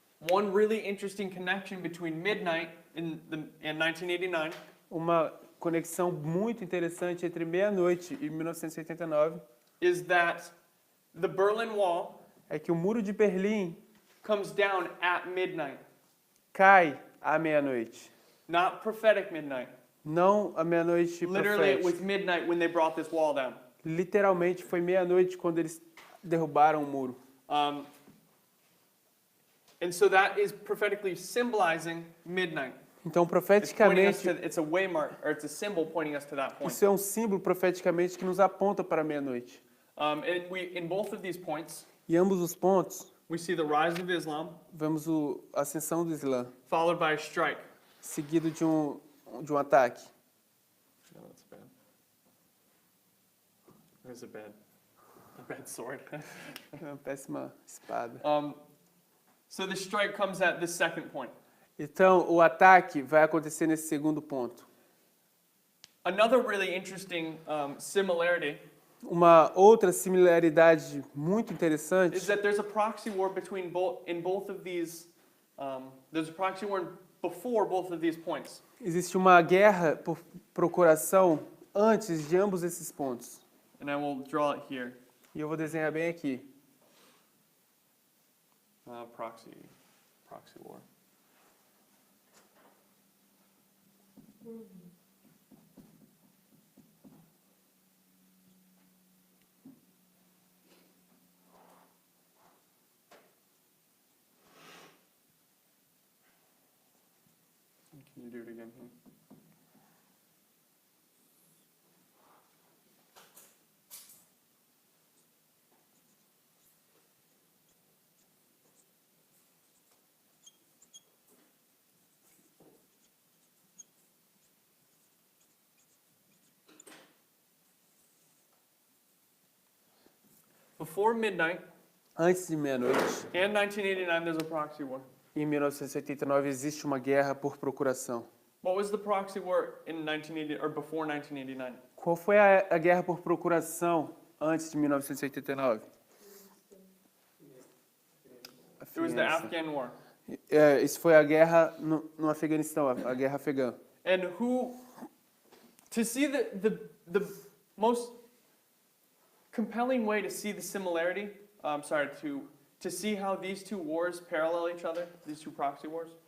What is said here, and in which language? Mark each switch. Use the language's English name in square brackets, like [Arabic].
[English] One really interesting connection between midnight and 1989 [Portuguese] Uma conexão muito interessante entre meia-noite e 1989 [English] is that the Berlin Wall [Portuguese] é que o muro de Berlim [English] comes down at midnight, [Portuguese] cai à meia-noite. [English] not prophetic midnight. [Portuguese] Não à meia-noite [English] Literally, it was [Portuguese] profética. [English] midnight when they brought this wall down. [Portuguese] Literalmente foi meia-noite quando eles derrubaram o muro. [English] And so that is prophetically symbolizing midnight. [Portuguese] Então, [English] It's pointing us [Portuguese] profeticamente, [English] to, it's a waymark, or it's a symbol pointing us to that point. [Portuguese] isso é um símbolo profeticamente que nos aponta para a meia-noite. [English] And in both of these points, [Portuguese] Em ambos os pontos, [English] we see the rise of Islam, [Portuguese] vemos a ascensão do Islã, [English] followed by a strike. [Portuguese] seguido de um ataque. [English] No, that's bad. There's a bad sword. [Portuguese] É uma péssima espada. [English] So the strike comes at the second point. [Portuguese] Então, o ataque vai acontecer nesse segundo ponto. [English] Another really interesting similarity [Portuguese] Uma outra similaridade muito interessante [English] is that there's a proxy war between both of these. There's a proxy war before both of these points. [Portuguese] existe uma guerra por procuração antes de ambos esses pontos. [English] And I will draw it here. [Portuguese] E eu vou desenhar bem aqui. [English] Proxy war. Can you do it again here? Before midnight, [Portuguese] Antes de meia-noite, [English] in 1989, there's a proxy war. [Portuguese] em 1989, existe uma guerra por procuração. [English] What was the proxy war in 1980 or before 1989? [Portuguese] Qual foi a guerra por procuração antes de 1989? [English] It was the Afghan war. [Portuguese] Isso foi a guerra no Afeganistão, a guerra afegã. [English] And who, to see the most compelling way to see the similarity, to see how these two wars parallel each other, these two proxy wars,